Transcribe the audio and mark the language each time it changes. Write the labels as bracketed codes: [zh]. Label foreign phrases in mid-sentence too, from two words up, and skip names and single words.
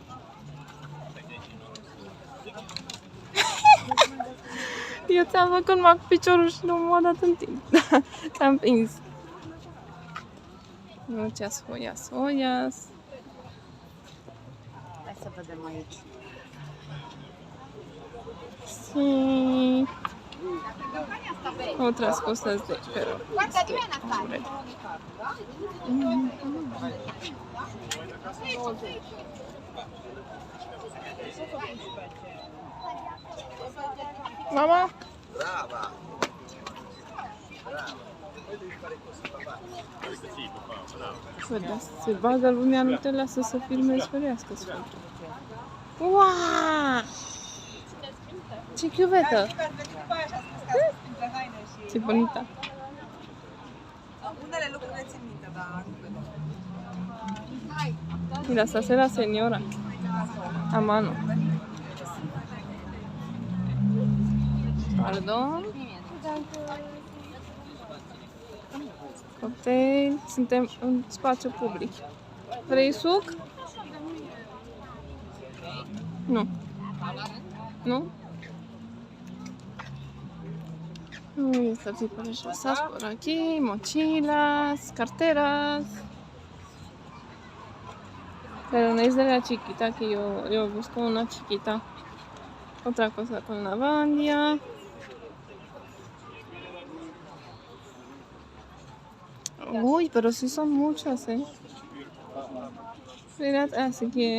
[ro] Eu ți-am făcut numai cu piciorul și nu m-a dat în timp. Ți-am prins. [es] Muchas joyas. [ro] Hai să vedem aici. [es] Sí. Otras cosas de pero hombre. [ro] Mama? Brava! Bă, se bagă lumea, nu te lasă să filmezi, ferească sfântul. Uaaaa! Ce chiuvetă! [es] Ce bonita! [ro] Unele lucruri le țin minte, dar [es] Mira, se hace la señora a mano. [ro] Pardon. Cocktail. Suntem în spațiu public. Vrei suc? Nu. Nu? [es] Este tipo de cosas por aquí, mochilas, carteras. Pero no es de la chiquita que yo busco una chiquita. Otra cosa con lavandia. Uy, pero sí son muchas, Mira, así que...